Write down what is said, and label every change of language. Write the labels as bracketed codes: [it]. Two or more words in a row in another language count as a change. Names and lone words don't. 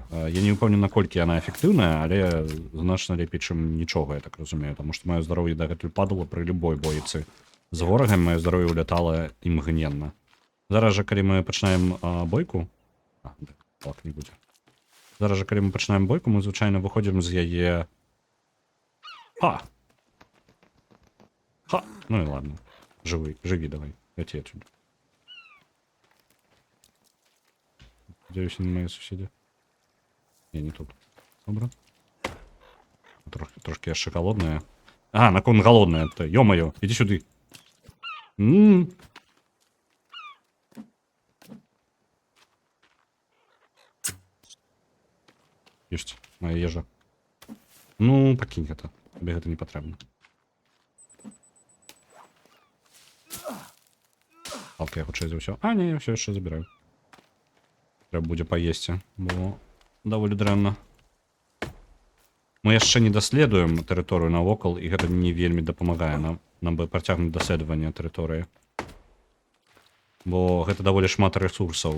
[be] Я не ўпэўнены, наколькі яна эфектыўная, але значна лепей, чым нічога, я так разумею, таму што маё здароўе дагэтуль падало пры любой бойцы з ворагамі маё здароўе ўлятала імгненна. Зараз жа, калі мы пачынаем бойку... так не будзе. Зараз жа, калі мы пачынаем бойку, мы звычайна выходзім з яе... Ха! Ха! Ну і ладно. Жыві давай. Ляці адсюль. [ru] Надеюсь, не мои соседи. Не тут. Добро. [be] Трошки яшчэ голодная. [ru] А, [be] наконт голодная. [ru] Ё-моё, иди сюды. Есть моя ежа. Ну, покинь это. Тебе это не потрібно. [be] Палки я хутчэй за ўсё. [ru] А, не, я все яшчэ забираю. [be] Трэба будзе паесці, бо даволі дрэнна. Мы яшчэ не даследуем тэрыторыю навокал, і гэта не вельмі дапамагае нам бы працягнуць даследаванне тэрыторыі. Бо гэта даволі шмат рэсурсаў.